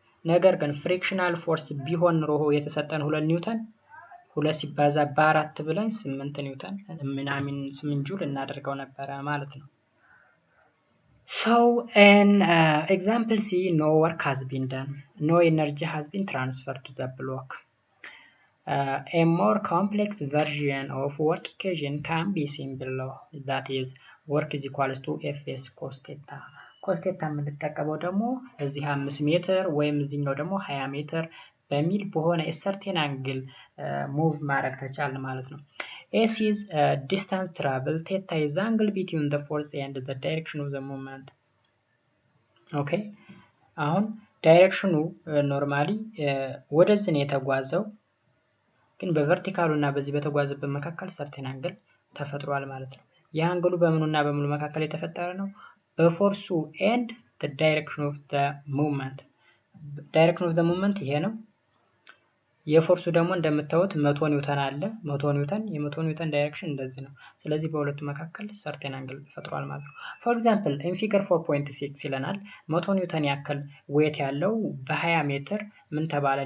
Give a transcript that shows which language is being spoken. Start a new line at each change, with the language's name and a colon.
Amharic: ነገር ግን ፍሪክሽናል ፎርስ ቢሆን ኖሮ የተሰጠን 2 ኒውተን 2 ሲባዛ በ4 ብለን 8 ኒውተን ምናምን 8 ጁል እናደርገው ነበረ ማለት ነው።
English: So in example C, no work has been done, no energy has been transferred to the block. A more complex version of work equation can be seen below, that is work is equals to Fs cos theta.
Amharic: cos theta የምንጠቀመው ደግሞ እዚህ 5 ሜትር ወይም እዚህኛው ደግሞ 20 ሜትር በሚል በሆነ ሰርቴን አንግል ሙቭ ማድረግ ተቻልን ማለት ነው።
English: S is distance travel, theta is angle between the force and the direction of the movement.
Amharic: ኦኬ አሁን ዳይሬክሽኑ ኖርማሊ ወደዚህ ነው የተጓዘው፣ ግን በቨርቲካሉ እና በዚህ በተጓዘበት መካከል ሰርቴን አንግል ተፈጥሯል ማለት ነው። ይህ አንግሉ በምኑና በምኑ መካከል የተፈጠረ ነው?
English: በፎርሱ ኤንድ the direction of the movement. direction of the movement
Amharic: ይሄ ነው። የፎርሱ ደግሞ እንደምታዩት 100 ኒውተን አለ። 100 ኒውተን የ100 ኒውተን ዳይሬክሽን እንደዚህ ነው። ስለዚህ በሁለቱ መካከል ሰርቴን አንግል ፈጥሯል ማለት ነው።
English: for example in figure 4.6
Amharic: ይለናል 100 ኒውተን ያክል ዌት ያለው በ20 ሜትር ምን ተባለ?